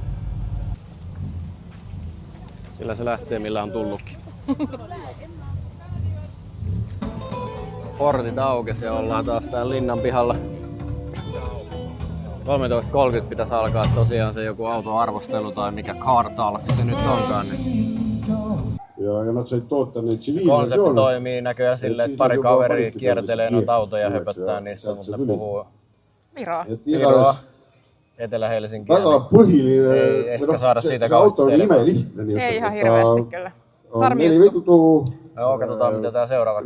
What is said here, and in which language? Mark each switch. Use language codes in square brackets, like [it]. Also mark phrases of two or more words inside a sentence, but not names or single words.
[fi] Sillä se lähtee millä on tullutkin. Portit aukesi ja ollaan taas täällä linnan pihalla. 13.30 pitäisi alkaa tosiaan se joku autoarvostelu tai mikä Car Talk se nyt onkaan. Niin [et] Ja nad said toota neid [fi] Konsepti [et] tsiviilversioone. [fi] toimii näköjään silleen, että pari kaveria kiertelee noita autoja ja höpöttää niistä, mutta ne puhuu Viroa. Viroa, Etelä-Helsinkiä. [et] Väga [fi] Niin [et] põhiline... [fi] ei ehkä saada siitä se auto kauheasti [et] on [fi] selvää. [et] imelihtne. [fi] Ei ihan hirveästi kyllä. [et] On [fi] Harmi 4 juttu. vetutovu, Joo, katsotaan mitä tää seuraavaksi